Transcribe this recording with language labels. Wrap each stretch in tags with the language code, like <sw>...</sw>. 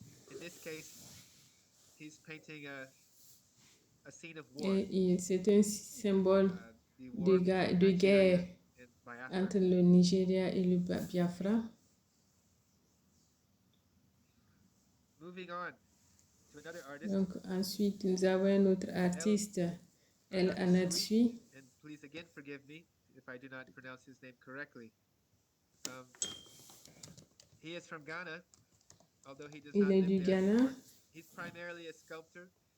<en>In this case, he's painting a scene of war.</en> <fr>Et c'est un symbole de guerre entre le Nigeria et le Biafra.</fr> <en>Moving on to another artist.</en> <fr>Donc ensuite, nous avons un autre artiste, El Anatsui.</fr> <en>And please again forgive me if I do not pronounce his name correctly. He is from Ghana, although he does not live</en> <fr>du</fr> <en>there</en> <fr>Ghana.</fr> <en>anymore. He's primarily a sculptor.</en>